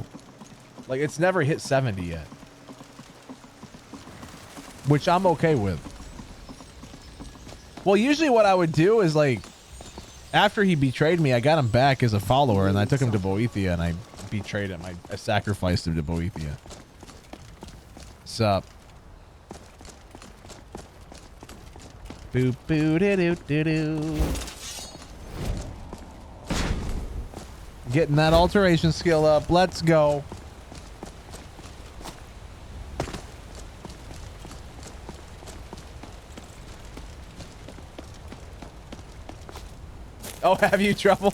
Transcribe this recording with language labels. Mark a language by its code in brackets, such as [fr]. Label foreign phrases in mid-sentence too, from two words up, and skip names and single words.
[en] Like it's never hit 70 yet. Which I'm okay with. Well, usually what I would do is like, after he betrayed me, I got him back as a follower and I took him to Boethia and I betrayed him. I sacrificed him to Boethia. Sup? Boop boo doo doo doo doo. Getting that alteration skill up. Let's go. Oh, have you trouble?